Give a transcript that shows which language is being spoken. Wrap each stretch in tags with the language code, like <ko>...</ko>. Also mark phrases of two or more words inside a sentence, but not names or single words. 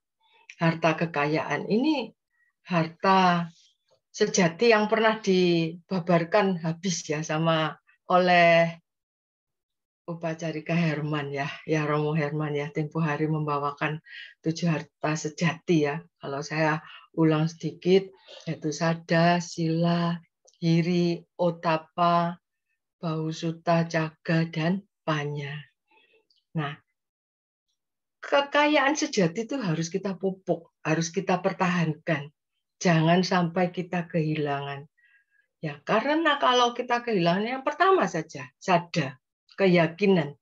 <id>Harta kekayaan ini harta sejati yang pernah dibabarkan habis ya oleh Upacarika Herman ya Romo Herman ya, tempo hari membawakan 7 harta sejati ya. Kalau saya ulang sedikit, yaitu</id> <pi>sada, sila, hiri, otapa, bahusuta, caga,</pi> <id>dan panya. Nah, kekayaan sejati itu harus kita pupuk, harus kita pertahankan. Jangan sampai kita kehilangan. Ya, karena kalau kita kehilangan yang pertama saja, sada, keyakinan.</id>